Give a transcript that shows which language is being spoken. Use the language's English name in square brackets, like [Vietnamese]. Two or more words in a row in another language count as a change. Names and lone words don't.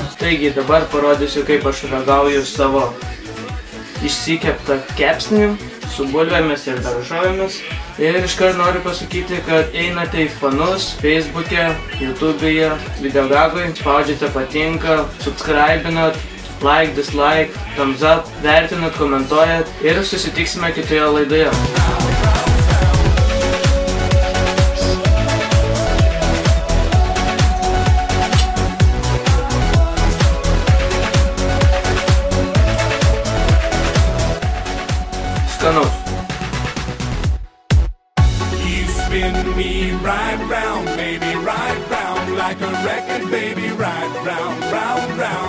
[Lithuanian] Taigi dabar parodysiu, kaip aš ragauju savo išsikeptą kepsnį su bulvėmis ir daržovėmis. Ir iškart noriu pasakyti, kad einate į fanus Facebook'e, YouTube'e, Videogagoj, spaudžiate patinka, subscribinat, [English] like, dislike, thumbs up, [Lithuanian] vertinat, komentuojat ir susitiksime kitoje laidoje. Skanaus. [English] Spin me right round, baby, right round, like a record, baby, right round, round.